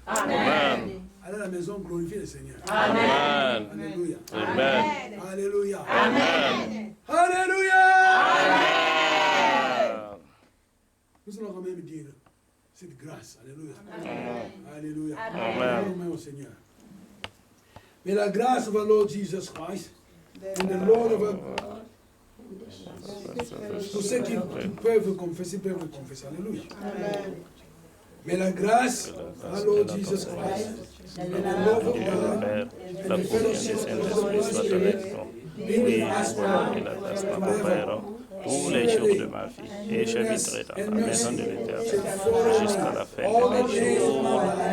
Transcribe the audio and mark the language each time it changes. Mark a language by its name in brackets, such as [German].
[French] Amen. Allez à la maison, glorifier le Seigneur. Amen. Alléluia. Amen. Alléluia. Amen. Alléluia. Amen. Nous allons quand même dire cette grâce. Alléluia. Alléluia. Amen. Amen au Seigneur. [English] May the grace of our Lord Jesus Christ and the Lord of our... [French] Tous ceux qui peuvent confesser, peuvent confesser. Alléluia. Mais la grâce de [English] our Lord Jesus Christ and the love of God [French] Père, la communion du Saint-Esprit soit avec nous. Oui, il reste ma Père, tous les jours de ma vie, et j'habiterai dans la maison de l'Éternel jusqu'à la fin de mes jours.